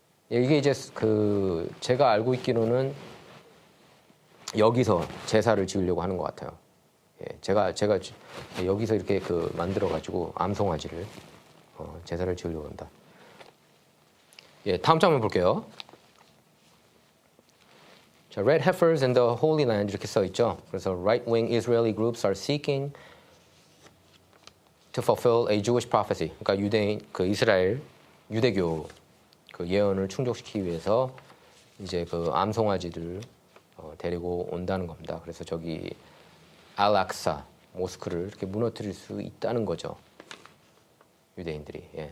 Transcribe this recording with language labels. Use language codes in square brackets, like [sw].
[ko] 이게 이제 그 제가 알고 있기로는 여기서 제사를 지으려고 하는 것 같아요. 제가 여기서 이렇게 그 만들어가지고 암송아지를 제사를 지으려고 한다. 다음 장면 볼게요. [en] 자, Red heifers in the Holy Land [ko] 이렇게 써 있죠. 그래서 [en] right-wing Israeli groups are seeking to fulfill a Jewish prophecy. [ko] 그러니까 유대인 그 이스라엘 유대교 그 예언을 충족시키기 위해서 이제 그 암송아지들을 데리고 온다는 겁니다. 그래서 저기 알락사 모스크를 이렇게 무너뜨릴 수 있다는 거죠. 유대인들이.